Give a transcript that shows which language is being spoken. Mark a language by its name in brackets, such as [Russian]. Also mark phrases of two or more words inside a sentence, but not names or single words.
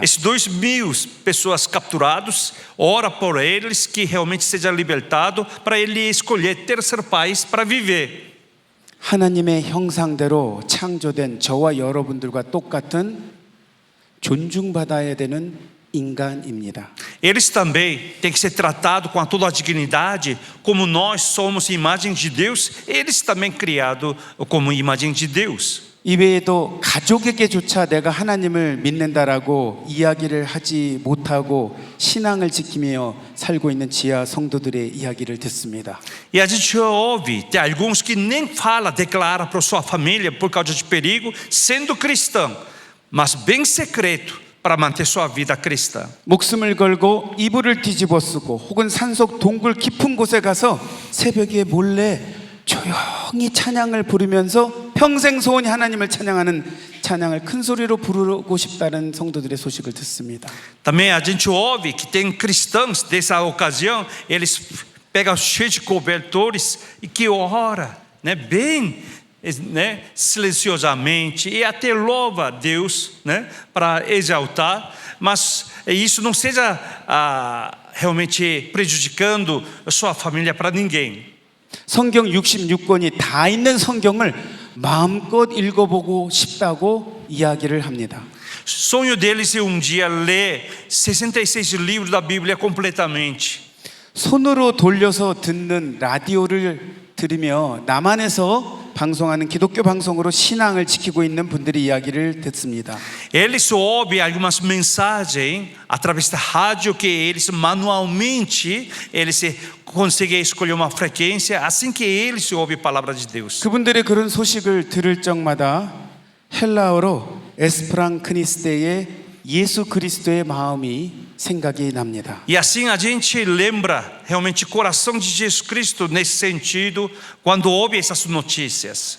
[Portuguese] Esses 2.000 pessoas capturados, ora por eles que realmente seja libertado para ele escolher terceiro país para viver. [Korean] 하나님의 형상대로 창조된 저와 여러분들과 똑같은 존중받아야 되는 인간입니다. [Portuguese] Eles também têm que ser tratados com toda a dignidade, como nós somos imagem de Deus, eles também criados como imagem de Deus. [Korean] 이외에도 가족에게조차 내가 하나님을 믿는다라고 이야기를 하지 못하고 신앙을 지키며 살고 있는 지하 성도들의 이야기를 듣습니다. [Portuguese] E a gente ouve, tem alguns que nem fala, declara para sua família por causa de perigo, sendo cristão, mas bem secreto para manter sua vida cristã. [Korean] 목숨을 걸고 이불을 뒤집어 쓰고 혹은 산속 동굴 깊은 곳에 가서 새벽에 몰래 조용히 찬양을 부르면서 평생 소원이 하나님을 찬양하는 찬양을 큰 소리로 부르고 싶다는 성도들의 소식을 듣습니다. [Portuguese] Também a gente ouve que tem cristãos dessa ocasião, eles pegam cheio de cobertores e que ora, né, bem, né, silenciosamente e até louva a Deus, né, para exaltar, mas isso não seja realmente prejudicando a sua família para ninguém. [Korean] 성경 66권이 다 있는 성경을 마음껏 읽어보고 싶다고 이야기를 합니다. [Portuguese] Sonho deles é dia ler 66 livros da Bíblia completamente. [Korean] 손으로 돌려서 듣는 라디오를 들으며 남한에서 방송하는 기독교 방송으로 신앙을 지키고 있는 분들의 이야기를 듣습니다. [Portuguese] Eles ouvem algumas mensagens através da rádio que eles manualmente eles conseguem escolher uma frequência assim que eles ouvem a palavra de Deus. [Korean] 그분들의 그런 소식을 들을 적마다 헬라어로 에스프랑크니스테의 예수 그리스도의 마음이 생각이 납니다. [Portuguese] E assim a gente lembra realmente o coração de Jesus Cristo nesse sentido quando ouve essas notícias.